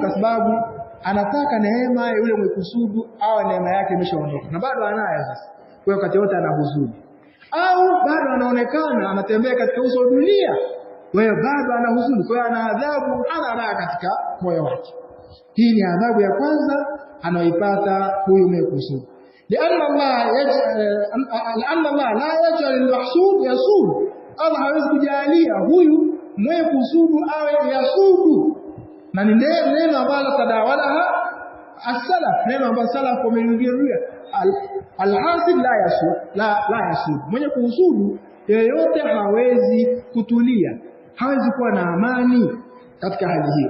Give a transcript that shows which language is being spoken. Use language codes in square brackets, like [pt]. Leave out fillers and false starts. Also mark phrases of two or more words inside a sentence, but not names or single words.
[sw] Kwa sababu anataka neema ya yule mwekusudu au neema yake imeshaondoka na bado anayo sasa. Kwa hiyo wakati wote ana huzuni, au bado anaonekana anatembea katika uso wa dunia, kwa hiyo bado ana huzuni, kwa hiyo ana adhabu, ana raha katika moyo wake. Hii ni adhabu ya kwanza anayoipata huyu mwekusudu. [ar] لأن الله لا يجعل المحسود يسود, [sw] Allah hawezi kujalia huyu mwenye kusudu awe yasudu. Na ni neno ambalo [ar] تداولها السلف, [sw] neno ambalo salaf wamelirudia, [ar] الحاسد لا يسود, [sw] mwenye kuhusudu yeyote hawezi kutulia, hawezi kuwa na amani katika hali hiyo.